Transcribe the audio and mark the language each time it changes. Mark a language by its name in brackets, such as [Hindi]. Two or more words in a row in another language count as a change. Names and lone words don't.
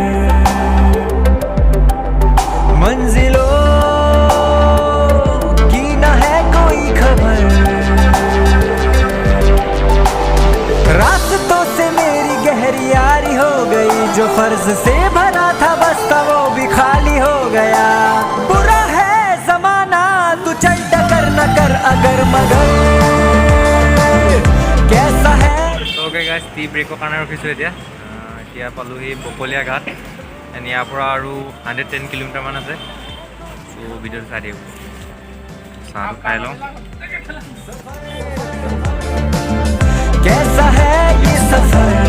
[Hindi] मंजिलों की न है कोई खबर रास्तों से मेरी गहरी यारी हो गई जो फर्ज से भरा था बस्ता वो भी खाली हो गया बुरा है जमाना तू चल टकर न कर अगर मगर कैसा है [English] okay guys [Assamese] टी ब्रेকৰ কাৰণে ৰখিছো এতিয়া পালোহি বকলিয়া ঘাট এণ্ড ইয়াৰ পৰা আৰু 110 কিলোমিটাৰ মান আছে সো ভিডিঅ'টো চাই দিও চাহ খাই লওঁ [Hindi] कैसा है ये सफर